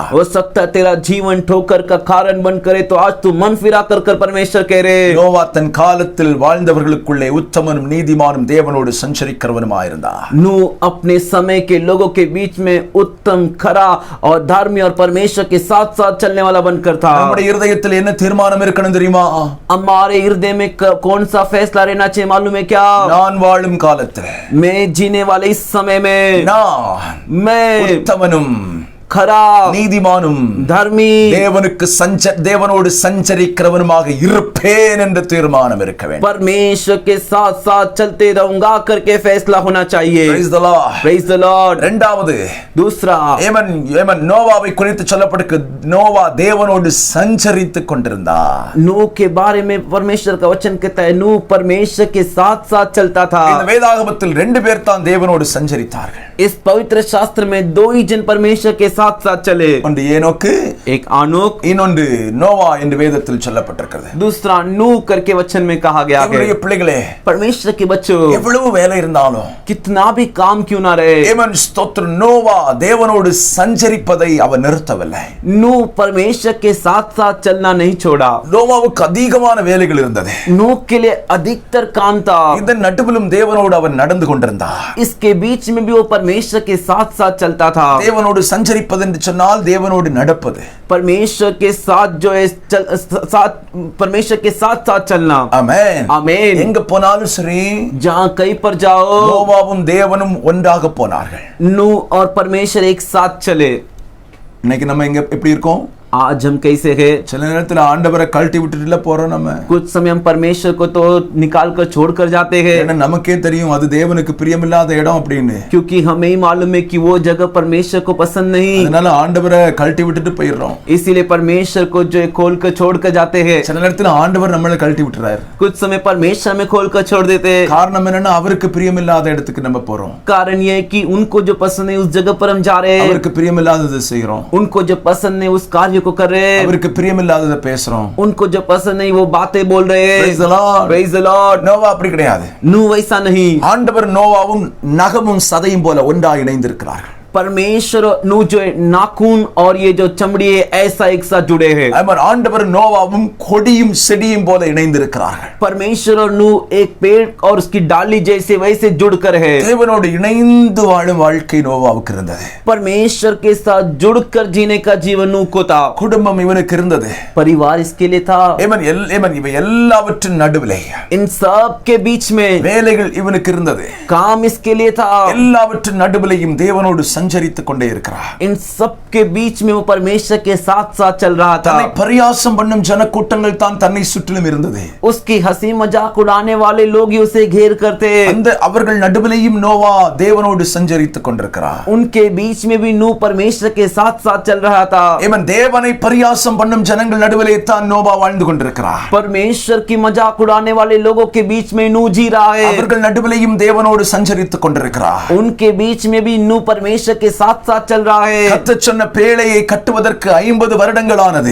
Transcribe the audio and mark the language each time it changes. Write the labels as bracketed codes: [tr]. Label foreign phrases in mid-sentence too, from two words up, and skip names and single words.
[hi] हो सकता है तेरा जीवन ठोकर का कारण बन करे तो आज तू मन फिरा कर परमेश्वर कह रहे. [ta] நோவா தன் காலத்தில் வாழ்ந்தவர்களுக்குள்ளே உத்தமனும் நீதிமானும் தேவனோடு சஞ்சரிக்கிறவனுமாயிருந்தார். [hi] नूह अपने समय के लोगों के बीच में उत्तम, खरा और धार्मिक और परमेश्वर के साथ साथ चलने वाला बनकर था. [ta] நம்முடைய இருதயத்தில் என்ன தீர்மானம் இருக்கணும் தெரியுமா? [hi] हमारे हृदय में कौन सा फैसला रहना चाहिए मालूम है क्या? [ta] நான் வாழும் காலத்தில் [hi] मैं जीने वाले इस समय में [ta] நான் [hi] मैं [ta] உத்தமனும் [hi] खरा [ta] நீதிமானும் [hi] धर्मी [ta] தேவனோடு சஞ்சரிக்கிறவனுமாக இருப்பேன் என்ற தீர்மானம் இருக்க வேண்டும். [hi] परमेश्वर के साथ साथ चलते रहूंगा करके फैसला होना चाहिए. [en] Praise the Lord. Praise the Lord. [ta] இரண்டாவது [hi] दूसरा, [ta] ஏமன் நோவாவை குறித்து சொல்லப்பட்டிருக்கு, நோவா தேவனோடு சஞ்சரித்துக் கொண்டிருந்தார். [hi] नूह के बारे में परमेश्वर का वचन कहता है नूह परमेश्वर के साथ साथ चलता था. [ta] இந்த வேதாகமத்தில் ரெண்டு பேர் தான் தேவனோடு சஞ்சரித்தார்கள். [hi] इस पवित्र शास्त्र में दो ही जन परमेश्वर के साथ साथ चले. [ta] ஒன்று ஏனோக்கு, [hi] एक आनोक, [ta] இன்னொன்று நோவா என்று வேதத்தில் சொல்லப்பட்டிருக்கிறது. [hi] दूसरा नूह करके वचन में कहा गया है. [ta] என்னுடைய பிள்ளைகளே, [hi] परमेश्वर के बच्चों, [ta] எவ்வளவு வேலை இருந்தாலும் [hi] कितना भी काम क्यों ना रहे, [ta] ஏமன் ஸ்தோத்திரம், நோவா தேவனோடு சஞ்சரிப்பதை அவர் நிறுத்தவில்லை. [hi] नूह परमेश्वर के साथ साथ चलना नहीं छोड़ा. [ta] நோவாவுக்கு அதிகமான வேலைகள் இருந்தது. [hi] नूह के लिए अधिकतर काम था. [ta] இதன் நடுவிலும் தேவனோடு அவன் நடந்து கொண்டிருந்தார். [hi] इसके बीच में भी वो परमेश्वर के साथ साथ चलता था. [ta] தேவனோடு சஞ்சரிப்பது சஞ்சரிப்பது என்று சொன்னால் தேவனோடு நடப்பது. [hi] परमेश्वर के साथ जो है परमेश्वर के साथ साथ चलना. [ta] ஆமென். [hi] आमीन. [ta] எங்க போனாலும் சரி, [hi] जहाँ कहीं पर जाओ, [ta] நோவாவும் தேவனும் ஒன்றாக போனார்கள். [hi] नूह और परमेश्वर एक साथ चले. [ta] இன்னைக்கு நம்ம எங்க எப்படி இருக்கோம்? [hi] आज हम कैसे हैं? [ta] சில நேரத்துல ஆண்டவரை கழட்டி விட்டுட்டுல போறோம். நம்ம [hi] कुछ समय हम परमेश्वर को तो निकाल कर छोड़ कर जाते हैं, [ta] ஏன்னா நமக்கே தெரியும் அது தேவனுக்கு பிரியமில்லாத இடம் அப்படின்னு. [hi] क्योंकि हमें ही मालूम है कि वो जगह परमेश्वर को पसंद नहीं, [ta] அதனால ஆண்டவரை கழட்டி விட்டுட்டு போயிடுறோம். [hi] इसीलिए परमेश्वर को जो है खोल कर छोड़ कर जाते हैं. [ta] சில நேரத்துல ஆண்டவர் நம்மளை கழட்டி விட்டுறாரு. [hi] कुछ समय परमेश्वर हमें खोल कर छोड़ देते हैं. [ta] காரணம் என்னன்னா அவருக்கு பிரியமில்லாத இடத்துக்கு நம்ம போறோம். [hi] कारण ये है कि उनको जो पसंद है उस जगह पर हम जा रहे हैं, [ta] அவருக்கு பிரியமில்லாததை செய்றோம். [hi] उनको जो पसंद है उस कार्य को कर रहे हैं, [ta] அவருக்கு பிரியமில்லாததை பேசுறோம். [hi] उनको जो पसंद नहीं वो बातें बोल रहे हैं. [en] Praise the Lord. Praise the Lord. [ta] நோவா அப்படி கிடையாது. [hi] नूह वैसा नहीं. [ta] ஆண்டவர் நோவாவும் நகமும் சதையும் போல ஒன்றாக இணைந்திருக்கிறார்கள். [hi] परमेश्वर नूह जो है नाखून और ये जो चमड़ी है ऐसा एक साथ जुड़े हैं. [ta] ஆண்டவர் நோவாவும் கொடியும் செடியும் போல இணைந்திருக்கிறார்கள். [hi] परमेश्वर और नूह एक पेड़ और उसकी डाली जैसे वैसे जुड़कर है. [ta] தேவனோடு இணைந்து வாழும் வாழ்க்கை நோவாவுக்கு இருந்தது. [hi] परमेश्वर के साथ जुड़कर जीने का जीवन नूह को था. [ta] குடும்பம் இவனுக்கு இருந்தது. [hi] परिवार इसके लिए था. [ta] இவை எல்லாவற்றின் நடுவிலே [hi] इन सब के बीच में [ta] வேலைகள் இவனுக்கு இருந்தது. [hi] काम इसके लिए था. [ta] எல்லாவற்றின் நடுவிலேயும் தேவனோடு சஞ்சரித்துக் கொண்டே இருக்கிறார். [hi] इन सब के बीच में वो परमेश्वर के साथ साथ चल रहा था. [ta] தன்னை பரியாசம் பண்ணும் ஜனக்கூட்டங்கள் தான் தன்னை சுற்றிலும் இருந்தது. [hi] उसकी हंसी मजाक उड़ाने वाले लोग ही उसे घेर करते. [ta] அந்த அவர்கள் நடுவிலேயும் நோவா தேவனோடு சஞ்சரித்துக் கொண்டிருக்கிறார். [hi] उनके बीच में भी नूह परमेश्वर के साथ साथ चल रहा था. [ta] தேவனை பரியாசம் பண்ணும் ஜனங்கள் நடுவிலே தான் நோவா வாழ்ந்து கொண்டிருக்கிறார். [hi] परमेश्वर की मजाक उड़ाने वाले लोगों के बीच में नूह जी रहा है. [ta] அவர்கள் நடுவிலேயும் தேவனோடு சஞ்சரித்துக் கொண்டிருக்கிறார். [hi] उनके बीच में भी नूह परमेश्वर के साथ साथ चल रहा है. [ta] கர்த்தர் சொன்ன பேழையை கட்டுவதற்கு 50 வருடங்கள் ஆனது.